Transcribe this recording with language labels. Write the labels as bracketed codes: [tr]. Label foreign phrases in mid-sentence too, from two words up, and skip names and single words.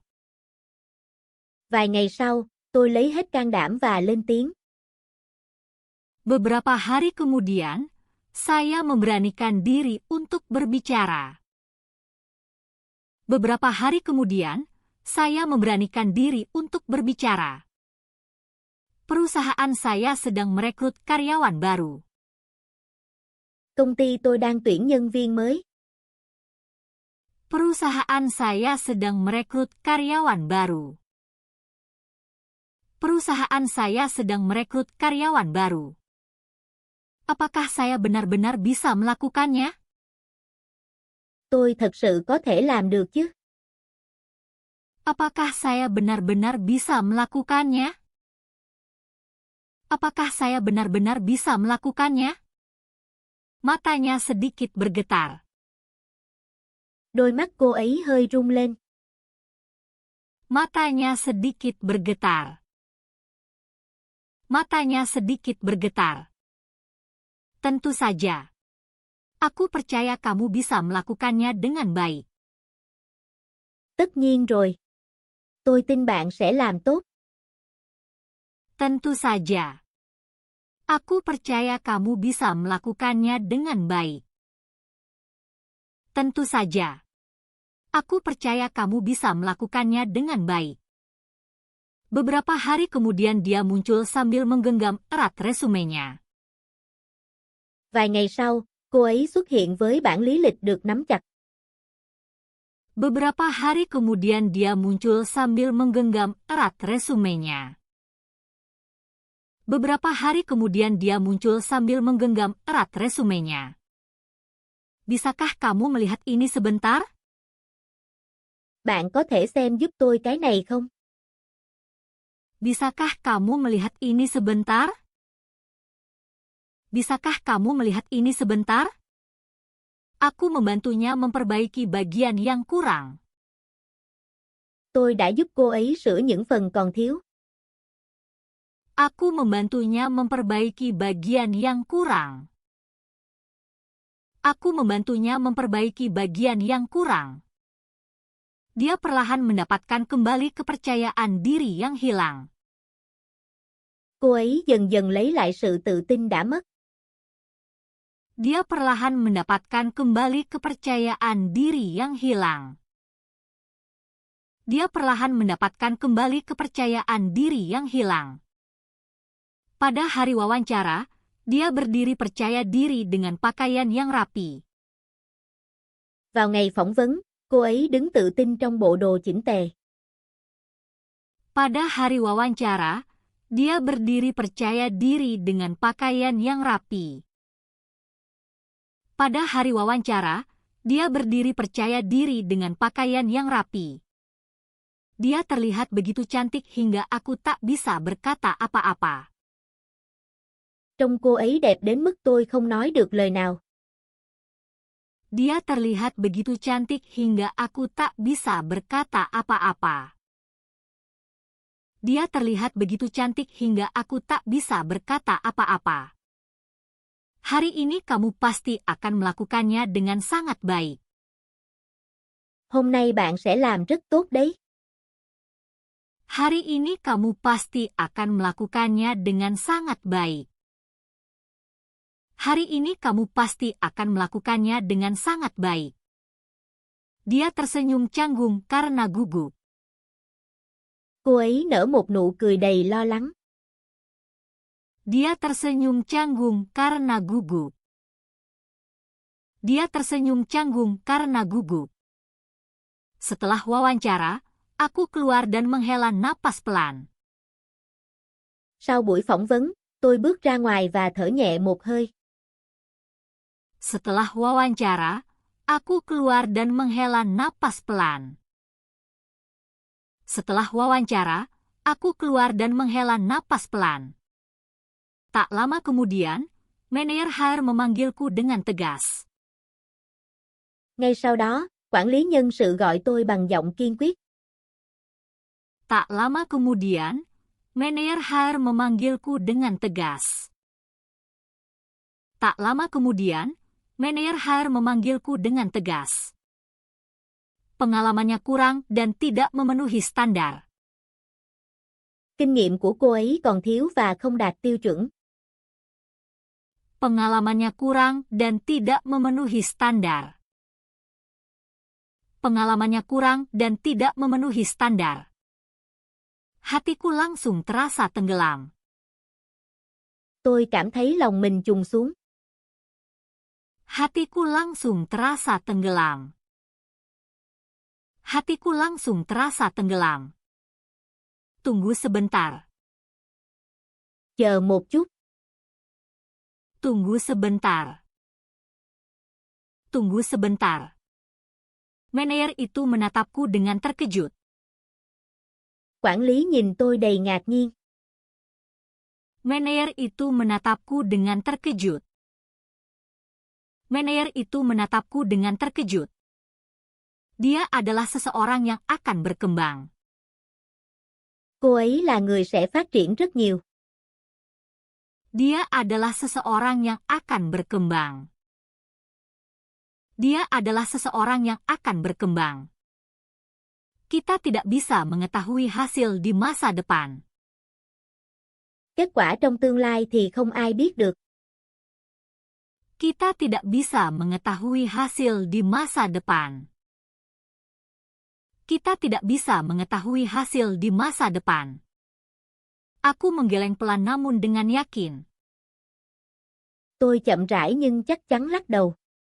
[vi] Vài ngày sau, tôi lấy hết can đảm và lên tiếng. [id] Beberapa hari kemudian, saya memberanikan diri untuk berbicara. Beberapa hari kemudian, saya memberanikan diri untuk berbicara. Perusahaan saya sedang merekrut karyawan baru. [vi] Công ty tôi đang tuyển nhân viên mới. [id] Perusahaan saya sedang merekrut karyawan baru. Perusahaan saya sedang merekrut karyawan baru. Apakah saya benar-benar bisa melakukannya? [vi] Tôi thật sự có thể làm được chứ? [id] Apakah saya benar-benar bisa melakukannya? Apakah saya benar-benar bisa melakukannya? Matanya sedikit bergetar. [vi] Đôi mắt cô ấy hơi rung lên. [id] Matanya sedikit bergetar. Matanya sedikit bergetar. Tentu saja. Aku percaya kamu bisa melakukannya dengan baik. [vi] Tất nhiên rồi. Tôi tin bạn sẽ làm tốt. [id] Tentu saja. Aku percaya kamu bisa melakukannya dengan baik. Tentu saja. Aku percaya kamu bisa melakukannya dengan baik. Beberapa hari kemudian dia muncul sambil menggenggam erat resumenya. [vi] Vài ngày sau, cô ấy xuất hiện với bản lý lịch được nắm chặt. [id] Beberapa hari kemudian dia muncul sambil menggenggam erat resumenya. Beberapa hari kemudian dia muncul sambil menggenggam erat resumenya. Bisakah kamu melihat ini sebentar? [vi] Bạn có thể xem giúp tôi cái này không? [id] Bisakah kamu melihat ini sebentar? Bisakah kamu melihat ini sebentar? Aku membantunya memperbaiki bagian yang kurang. [vi] Tôi đã giúp cô ấy sửa những phần còn thiếu. [id] Aku membantunya memperbaiki bagian yang kurang. Aku membantunya memperbaiki bagian yang kurang. Dia perlahan mendapatkan kembali kepercayaan diri yang hilang. [vi] Cô ấy dần dần lấy lại sự tự tin đã mất. [id] Dia perlahan mendapatkan kembali kepercayaan diri yang hilang. Dia perlahan mendapatkan kembali kepercayaan diri yang hilang. Pada hari wawancara, dia berdiri percaya diri dengan pakaian yang rapi. [vi] Vào ngày phỏng vấn, cô ấy đứng tự tin trong bộ đồ chỉnh tề. [id] Pada hari wawancara, dia berdiri percaya diri dengan pakaian yang rapi. Pada hari wawancara, dia berdiri percaya diri dengan pakaian yang rapi. Dia terlihat begitu cantik hingga aku tak bisa berkata apa-apa. [vi] Trông cô ấy đẹp đến mức tôi không nói được lời nào. [id] Dia terlihat begitu cantik hingga aku tak bisa berkata apa-apa. Dia terlihat begitu cantik hingga aku tak bisa berkata apa-apa. Hari ini kamu pasti akan melakukannya dengan sangat baik. [vi] Hôm nay bạn sẽ làm rất tốt đấy. [id] Hari ini kamu pasti akan melakukannya dengan sangat baik. Hari ini kamu pasti akan melakukannya dengan sangat baik. Dia tersenyum canggung karena gugup. [vi] Cô ấy nở một nụ cười đầy lo lắng. [id] Dia tersenyum canggung karena gugup. Dia tersenyum canggung karena gugup. Setelah wawancara, aku keluar dan menghela napas pelan. [vi] Sau buổi phỏng vấn, tôi bước ra ngoài và thở nhẹ một hơi. [id] Setelah wawancara, aku keluar dan menghela napas pelan. Setelah wawancara, aku keluar dan menghela napas pelan. Tak lama kemudian, manajer HR memanggilku dengan tegas. [vi] Ngay sau đó, quản lý nhân sự gọi tôi bằng giọng kiên quyết. [id] Tak lama kemudian, manajer HR memanggilku dengan tegas. Tak lama kemudian, manajer HR memanggilku dengan tegas. Pengalamannya kurang dan tidak memenuhi standar. [vi] Kinh nghiệm của cô ấy còn thiếu và không đạt tiêu chuẩn. [id] Pengalamannya kurang dan tidak memenuhi standar. Pengalamannya kurang dan tidak memenuhi standar. Hatiku langsung terasa tenggelam. [vi] Tôi cảm thấy lòng mình trùng xuống. [id] Hatiku langsung terasa tenggelam. Hatiku langsung terasa tenggelam. Tunggu sebentar. [vi] Chờ một chút. [id] Tunggu sebentar. Tunggu sebentar. Manajer itu menatapku dengan terkejut. [vi] Quản lý nhìn tôi đầy ngạc nhiên. [id] Manajer itu menatapku dengan terkejut. Manajer itu menatapku dengan terkejut. Dia adalah seseorang yang akan berkembang. [vi] Cô ấy là người sẽ phát triển rất nhiều. [id] Dia adalah seseorang yang akan berkembang. Dia adalah seseorang yang akan berkembang. Kita tidak bisa mengetahui hasil di masa depan. [vi] Kết quả trong tương lai thì không ai biết được. [id] Kita tidak bisa mengetahui hasil di masa depan. Kita tidak bisa mengetahui hasil di masa depan. Aku menggeleng pelan namun dengan yakin. [vi] Tôi chậm rãi nhưng chắc chắn lắc đầu.